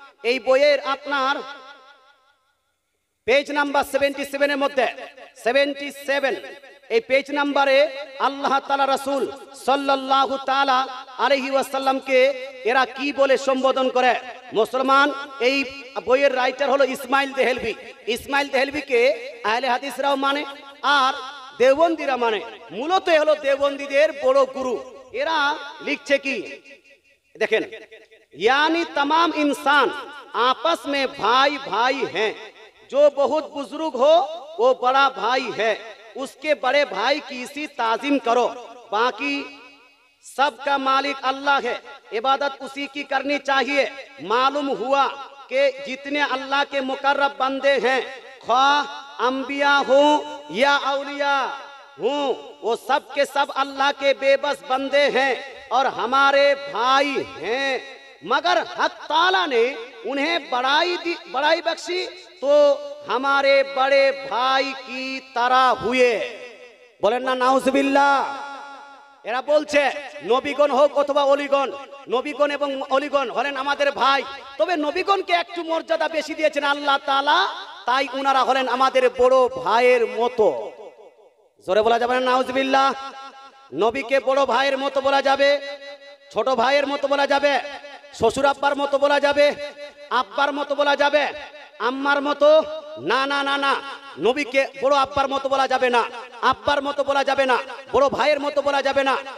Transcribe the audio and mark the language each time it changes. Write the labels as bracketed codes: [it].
[bn] এই বইয়ের আপনার পেজ নাম্বার 77 এর মধ্যে 77, এই পেজ নাম্বারে আল্লাহ তাআলা রাসূল সাল্লাল্লাহু তাআলা আলাইহি ওয়াসাল্লামকে এরা কি বলে সম্বোধন করে? মুসলমান, এই বইয়ের রাইটার হলো ইসমাইল দেহলভী। ইসমাইল দেহলভীকে আহলে হাদিসরাও মানে আর দেওবন্দিরা মানে। মূলত হলো দেওবন্দীদের বড় গুরু। এরা লিখছে কি [hi] देखें, यानी तमाम इंसान आपस में भाई भाई हैं, जो बहुत बुजुर्ग हो वो बड़ा भाई है, उसके बड़े भाई की इसी ताजीम करो, बाकी सबका मालिक अल्लाह है, इबादत उसी की करनी चाहिए। मालूम हुआ कि जितने अल्लाह के मुकर्रब बंदे हैं, ख्वाह अंबिया हो या औलिया हूँ, वो सब के सब अल्लाह के बेबस बंदे हैं और हमारे भाई हैं, मगर हक ताला ने उन्हें बड़ाई बख्शी तो हमारे बड़े भाई की तरह हुए। बोलें ना नाउजुबिल्लाह। [bn] এরা বলছে নবীগণ হোক অথবা অলিগণ, নবীগণ এবং অলিগণ হলেন আমাদের ভাই, তবে নবীগণকে একটু মর্যাদা বেশি দিয়েছেন আল্লাহ তাআলা, তাই উনারা হলেন আমাদের বড় ভাইয়ের মতো। জোরে বলা যাবে না নাউজুবিল্লাহ। নবীকে বড় ভাইয়ের মতো বলা যাবে, ছোট ভাইয়ের মতো বলা যাবে, শ্বশুর আব্বার মতো বলা যাবে, আব্বার মতো বলা যাবে, আম্মার মতো, না না না না, নবীকে বড় আব্বার মতো বলা যাবে না, আব্বার মতো বলা যাবে না, বড় ভাইয়ের মতো বলা যাবে না।